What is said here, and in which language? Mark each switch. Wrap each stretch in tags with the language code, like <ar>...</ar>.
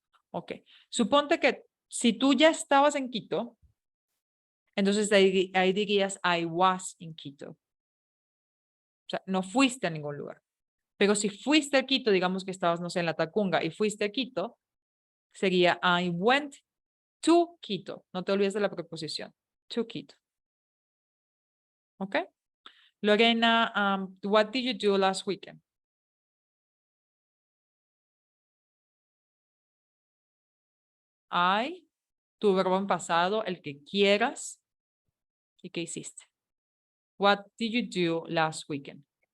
<es>Ok, suponte que si tú ya estabas en Quito, entonces ahí dirías</es> <en>I was in Quito.</en> <es>O sea, no fuiste a ningún lugar. Pero si fuiste a Quito, digamos que estabas, no sé, en la Tacunga y fuiste a Quito, sería</es> <en>I went to Quito.</en> <es>No te olvides de la preposición.</es> <en>To Quito. ¿Ok? Lorena, what did you do last weekend?</en> <es>Tu verbo en pasado, el que quieras. ¿Y qué hiciste?</es> <en>What did you do last weekend?</en>